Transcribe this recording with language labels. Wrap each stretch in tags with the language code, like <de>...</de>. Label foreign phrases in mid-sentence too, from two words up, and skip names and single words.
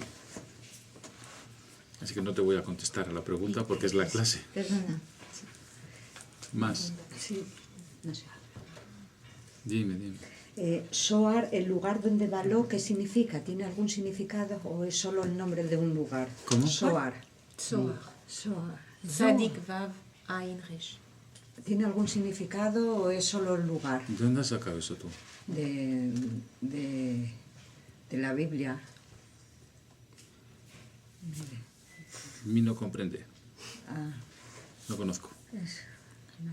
<es>Así que no te voy a contestar a la pregunta porque es la clase. Perdona. Más. Sí. No sé. Dime. Soar, el lugar donde baló, ¿qué significa? ¿Tiene algún significado o es solo el nombre de un lugar? ¿Cómo? Soar. Zohar. Soar.</es> <he>צדיק וו עין ריש.</he> <es>¿Tiene algún significado o es solo el lugar? ¿De dónde has sacado eso tú? De la Biblia. mí no comprende. Ah, No conozco. no.</es>